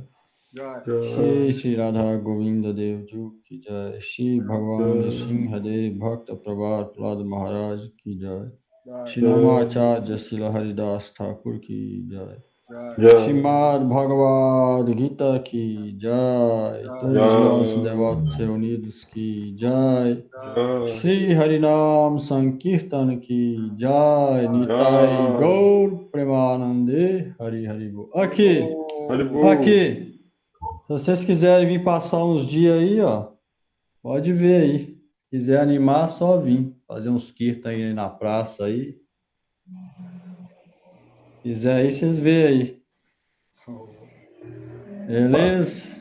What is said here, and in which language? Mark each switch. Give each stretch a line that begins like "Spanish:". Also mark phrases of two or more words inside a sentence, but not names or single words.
Hindi: श्री श्री राधा गोविंद देव जू की जय. श्री भगवान सिंह देव भक्त प्रभात प्रह्लाद महाराज की जय. शिनामाचार्य श्रील हरिदास ठाकुर की जय. Jai. श्रीमद् भगवद् गीता की जय.
Portuguese: Todos os nossos devotos reunidos
Hindi: की जय. श्री हरिनाम संकीर्तन की जय.
Bangla: নিতাই গৌর প্রেমানন্দে হরি হরিবোল.
Portuguese: Aqui, aqui. Se vocês quiserem vir passar uns dias aí, ó, pode ver aí. Se quiser animar, só vir. Fazer uns kirtan aí na praça aí. Se quiser aí, vocês veem aí. Beleza?